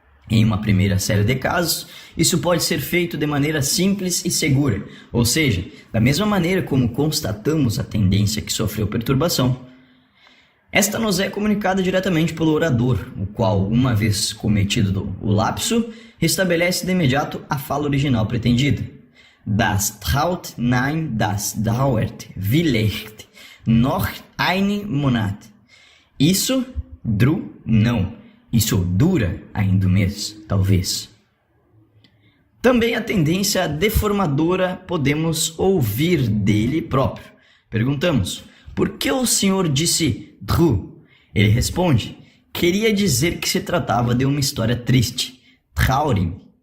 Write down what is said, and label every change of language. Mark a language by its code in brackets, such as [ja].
[pt] Em uma primeira série de casos, isso pode ser feito de maneira simples e segura, ou seja, da mesma maneira como constatamos a tendência que sofreu perturbação. Esta nos é comunicada diretamente pelo orador, o qual, uma vez cometido o lapso, restabelece de imediato a fala original pretendida. [de] Das traut nein, das dauert vielleicht noch einen Monat. [pt] Isso, não. Isso dura ainda um mês, talvez. Também a tendência deformadora podemos ouvir dele próprio. Perguntamos, por que o senhor disse dru? Ele responde, queria dizer que se tratava de uma história triste, traurig.